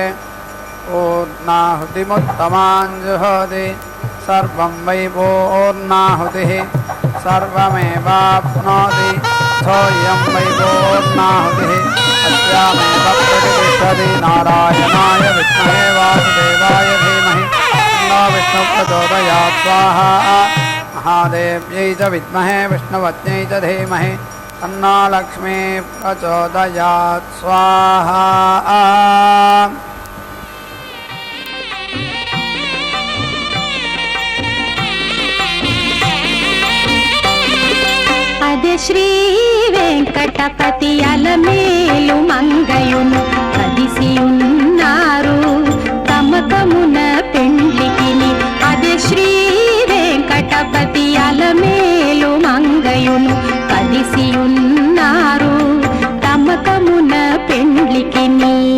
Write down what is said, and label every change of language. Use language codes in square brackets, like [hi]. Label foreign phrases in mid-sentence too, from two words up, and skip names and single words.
[sa] ऊर्णाहुतिमुत्तमाञ्जुहोति सर्वं वै वोर्णाहुतिः सर्वमेवाप्नोति सोऽयं वै वोर्णाहुतिः अस्यामेव प्रतिष्ठति नारायणाय विद्महे वासुदेवाय धीमहि तन्नो विष्णुः प्रचोदयात् स्वाहा महादेव्यै च विद्महे विष्णुपत्न्यै च धीमहि तन्नो लक्ष्मीः प्रचोदयात् स्वाहा। [te] అదే శ్రీ వెంకటపతి అలమేలు మంగయును కదిసి ఉన్నారు తమకమున పెండ్లికిని అదే శ్రీ వెంకటపతి అలమేలు మంగయును కదిసి ఉన్నారు తమకమున పెండ్లికిని